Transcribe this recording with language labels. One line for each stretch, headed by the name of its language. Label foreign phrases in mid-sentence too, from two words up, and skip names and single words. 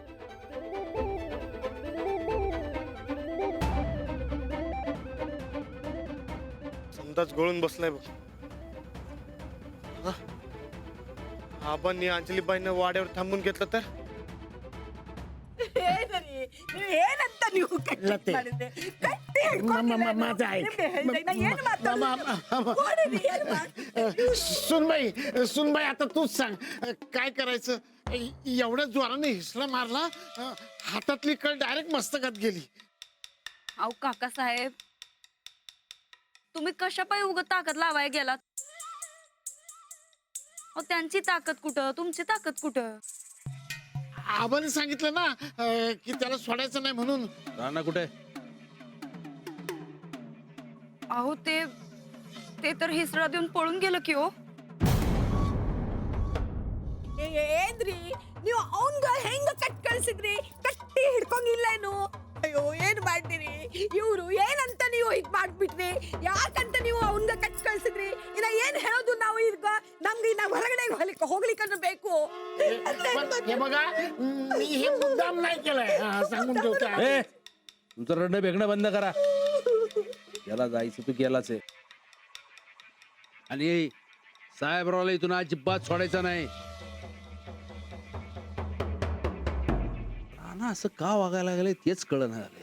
Marathi: समजाच गळून बसलाय बघ. आबांनी अंजलीबाईंना वाड्यावर थांबून घेतलं तर? हे तरी
Kannada: ಏನಂತ ನೀವು ಕಟ್ಟಿ ಲತೆ. ಮಾಡಿದ್ದೆ? ಕಟ್ಟಿ ಹಿಡ್ಕೊಂಡಿಲ್ಲ ನಾನು.
Marathi: माझं ऐक
Kannada: ನಿಮ್ಗೆ ಹೇಳ್ದೆ, ನಾ ಏನ್ ಮಾತಾಡ್ದೆ? ಕೊಡಿರಿ, ಏನ್ ಮಾಡ್ದೆ?
Marathi: सुनबाई आता तूच सांग काय करायचं एवढ्या जोराने हिसला मारला हातातली कळ डायरेक्ट मस्तकात गेली. अहो काका साहेब, तुम्ही कशा पायी उगत ताकद लावाय गेलात? अहो त्यांची ताकद कुठं, तुमची ताकद कुठं? आबाने सांगितलं ना की त्याला सोडायचं नाही म्हणून. राणा कुठे? अहो ते तर हिसरा देऊन पळून गेलं की हो.
Kannada: ಏನ್ರಿ ನೀವು ಅವನ್ಗ ಹೆಂಗ ಕಟ್ ಕಳ್ಸಿದ್ರಿ? ಕಟ್ಟಿ ಹಿಡ್ಕೊಂಡಿಲ್ಲೇನು? ಅಯ್ಯೋ ಏನ್ ಮಾಡ್ತೀರಿ? ಇವ್ರು ಏನಂತ ನೀವು ಇದ್ ಮಾಡ್ಬಿಟ್ರಿ? ಯಾಕಂತ ನೀವು ಅವನ್ಗ ಕಟ್ ಕಳ್ಸಿದ್ರಿ? ಇನ್ನ ಏನ್ ಹೇಳೋದು ನಾವು ಈಗ? ನಮ್ಗೆ ಇನ್ನ ಹೊರಗಡೆ ಹೋಗ್ಲಿಕ್ಕನ್ನು ಬೇಕು.
Marathi: हे बघा मी हे मुद्दाम नाही केलंय सांगून ठेवतो. ए तुमचं रडणं बेगणं बंद करा. याला जायचं तू केलाच आहे. आणि साहेबरावला इथून अजिबात सोडायचा नाही. राणा असं का वागायला लागले तेच कळना झाले.